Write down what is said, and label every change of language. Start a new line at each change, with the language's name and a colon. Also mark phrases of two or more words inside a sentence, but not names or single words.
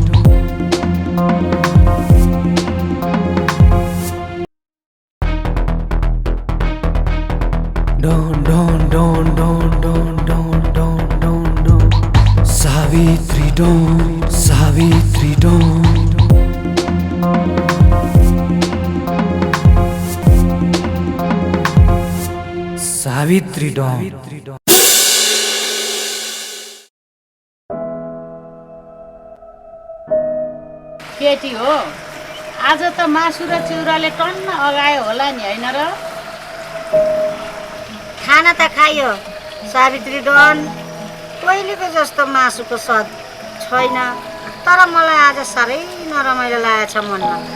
Nepali: Don don don don don don don don don Savitri don Savitri don Savitri don केटी हो आज त मासु र चिउराले टन्न अगायो होला नि हैन र खाना त खायो सावित्री डन पहिलेको जस्तो मासुको स्वाद छैन तर मलाई आज साह्रै नरमाइलो लागेछ मनमा